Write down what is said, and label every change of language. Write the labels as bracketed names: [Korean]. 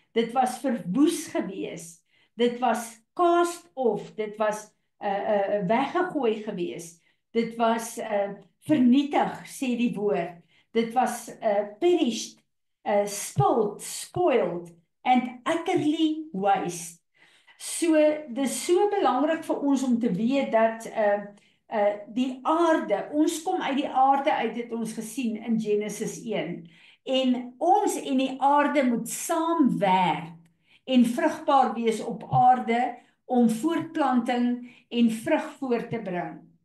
[Afrikaans] Dit was verwoes geweest. Dit was [English] cast off, [Afrikaans] dit was weggegooi geweest. Dit was vernietig, sê die woord. Dit was [English] perished, spilled, spoiled, and utterly waste. [Afrikaans] So, dis so belangrik vir ons om te weet dat die aarde, ons kom uit die aarde uit, het ons gesien in Genesis 1. En ons en die aarde moet saamwerk en vrugbaar wees op aarde om voortplanting en vrug voort te bring.